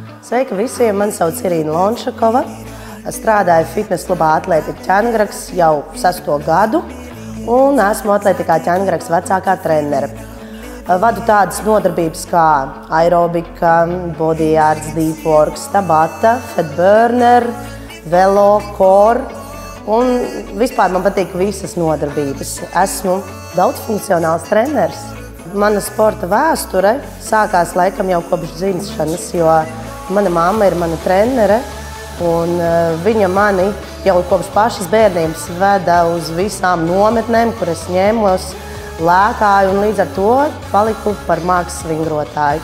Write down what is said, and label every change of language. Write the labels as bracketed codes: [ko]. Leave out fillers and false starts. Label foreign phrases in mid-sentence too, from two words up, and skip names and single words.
[lv] Sveiki visiem! Mani sauc Irīna Lonšakova. Strādāju fitnes klubā Atlētika Ķēngraks jau 6. gadu un esmu Atlētikā Ķēngraks vecākā trenere. Vadu tādas nodarbības kā aerobika, [en] body arts, deep works, tabata, fat burner, [lv] velo, core un vispār man patīk visas nodarbības. Esmu daudzfunkcionāls treneris. Mana sporta vēsture sākās laikam jau kopš dzimšanas, jo mana mamma ir mana trenere un viņa mani jau kopš pašas bērnības veda uz visām nometnēm, kur es ņēmos, lēkāju un līdz ar to paliku par mākslas vingrotāju.